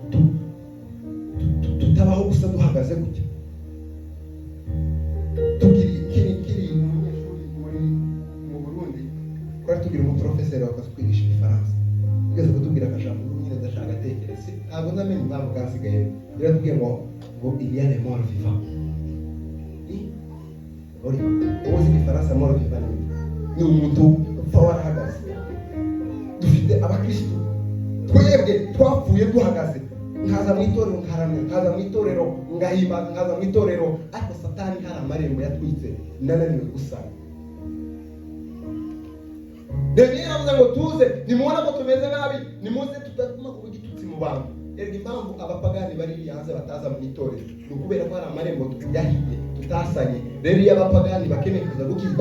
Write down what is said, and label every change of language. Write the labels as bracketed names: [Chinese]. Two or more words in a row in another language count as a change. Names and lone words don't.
[Kinyarwanda] tutabaho gusa duhagaze gutya kiri umunyeshuri mu Burundi twari tugira umuprofeseri wakatwigisha igifaransa ugeze kutubwira akajambo nyine ndashaka atekereza ntabwo ndamenye impamvu kasigaye yaratubwiye ngo [French] il y a les morts vivants [Kinyarwanda] uzi igifaransa [French] mort vivant [Kinyarwanda] ni umuntu upfa warahagaze dufite abakristo twebwe twapfuye duhagaze nkaza mu itorero nkaramya nkaza mu itorero ngahimbaza nkaza mu itorero ariko satani hari amarembo yatwitse nananiwe gusana rero yaravuze ngo tuze nimubona ko tumeze nabi nimuze tutaguma kuba igitutsi mu bantu erega impamvu abapagani bari hanze bataza mu itorero ni ukubera ko hari amarembo yahiye tutasanye rero iyo abapagani bakeneye kuza gukizwa